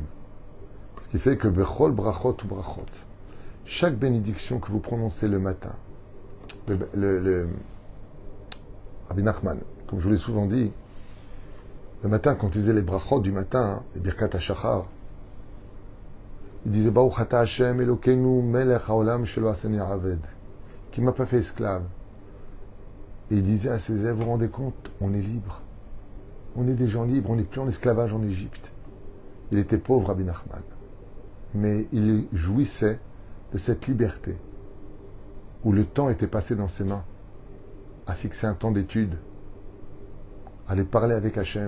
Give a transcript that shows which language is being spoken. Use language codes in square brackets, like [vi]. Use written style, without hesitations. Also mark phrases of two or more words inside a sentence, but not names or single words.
[fr] Ce qui fait que [he] בכל ברכות [fr] ou brachot, chaque bénédiction que vous prononcez le matin, Rabbi Nachman, comme je vous l'ai souvent dit, le matin, quand il faisait les brachot du matin, les [he] ברכת השחר, [fr] il disait [he] ברוך אתה השם אלוקינו מלך העולם שלא עשני עבד, [fr] qui m'a pas fait esclave. Et il disait à ses élèves, vous vous rendez compte, on est libre. On est des gens libres, on n'est plus en esclavage en Égypte. Il était pauvre, Rabbi Nachman. Mais il jouissait de cette liberté où le temps était passé dans ses mains, à fixer un temps d'étude, à aller parler avec Hachem.